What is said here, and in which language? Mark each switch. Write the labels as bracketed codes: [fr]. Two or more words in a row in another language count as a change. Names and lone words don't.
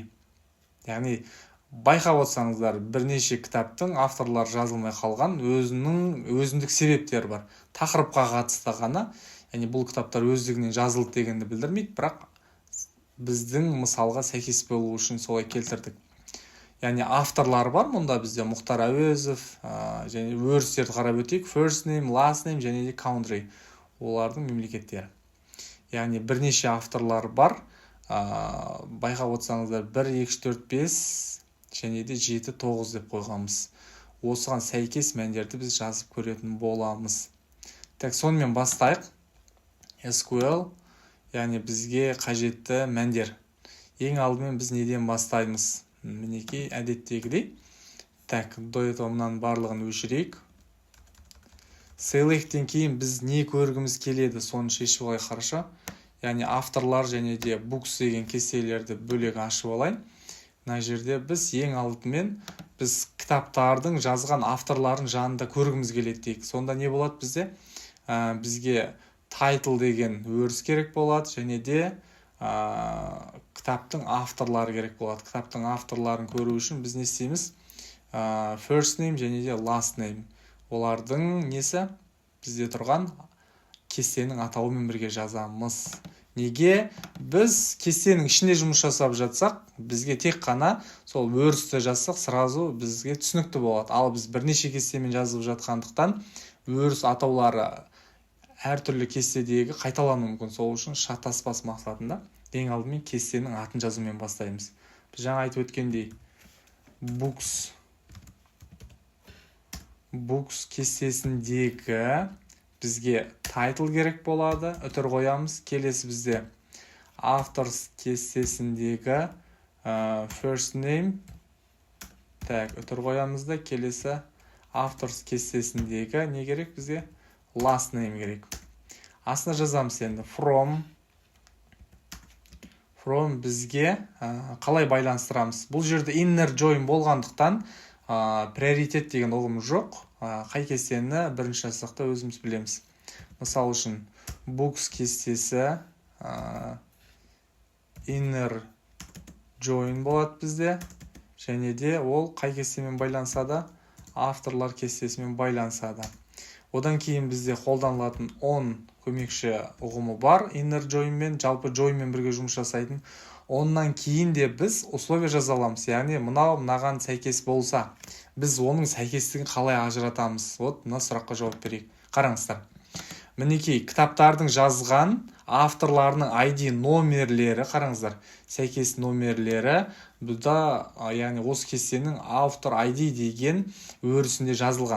[kk] Яғни байқап отырсаңыздар, бірнеше кітаптың авторлар жазылмай қалған өзіндік себептер бар. Тақырыпқа қатысты ғана, яғни бұл кітаптар өздігінен жазылды дегенді білдірмейді, бірақ біздің мысалға сәйкес болу үшін солай келтірдік. Яғни авторлар бар мұнда бізде Мұхтар Әуезов, және өрістерді қарап өтейік, [en] first name, last name [kk] және де country, олардың мемлекеттері. Яғни бірнеше авторлар бар, байқап отырсаңыздар 1, 2, 4, 5 және де 7, 9 деп қойғанбыз. Осыған сәйкес мәндерді біз жазып көретін боламыз. Так, сонымен бастайық. SQL, яғни бізге қажетті мәндер. Ең алдымен біз неден бастаймыз? Мінекей әдеттегідей. [ru] Так, до этого [kk] мұнан барлығын өшірейік. Select'тен кейін біз не көргіміз келеді, соны шешіп алайық, қараша. Яғни авторлар және де books деген кестелерді бөлек ашып алайын. Мына жерде біз ең алдымен біз кітаптардың жазған авторларын жанында көргіміз келеді дейік. Сонда не болады бізде? Бізге title деген өріс керек болады, және де кітаптың авторлары керек болады. Кітаптың авторларын көру үшін біз не істейміз? [en] First name [kk] және де [en] last name. [kk] Олардың несі? Бізде тұрған кестенің атауымен бірге жазамыз. Неге? Біз кестенің ішінде жұмыс жасап жатсақ, бізге тек қана сол өрісті жазсақ, сразу бізге түсінікті болады. Ал біз бірнеше кестемен жазып жатқандықтан, өріс атаулары әртүрлі кестедегі қайталану мүмкін. Сол үшін шатаспас мақсатында ең алдымен кестенің атын жазумен бастаймыз. Біз жаңа айтып өткендей, books кестесіндегі бізге title керек болады, үтір қоямыз. Келесі бізде authors кестесіндегі [en] first name, [kk] так, үтір қоямыз да, келесі authors кестесіндегі не керек бізге? [en] Last name [kk] керек. Астына жазамыз енді [en] from from [kk] бізге қалай байланыстырамыз. Бұл жерде [en] inner join [kk] болғандықтан приоритет деген ұғым жоқ. Қай кестені бірінші жазсақта өзіміз білеміз. Мысал үшін books кестесі [en] inner join [kk] болады бізде. Және де ол қай кестемен байланысады? Авторлар кестесімен байланысады. Одан кейін бізде қолданылатын on көмекші ұғымы бар. [en] Inner join [kk] мен жалпы join мен бірге жұмыс жасайтын. Оннан кейін де біз условия жаза аламыз. Яғни мынаған сәйкес болса, біз оның сәйкестігін қалай ажыратамыз? Вот мына сұраққа жауап берейік. Қараңыздар. Мінекей, кітаптардың жазған авторларының ID номерлері, қараңыздар, сәйкес номерлері бұда, яғни осы кестенің автор ID деген өрісінде жазылған.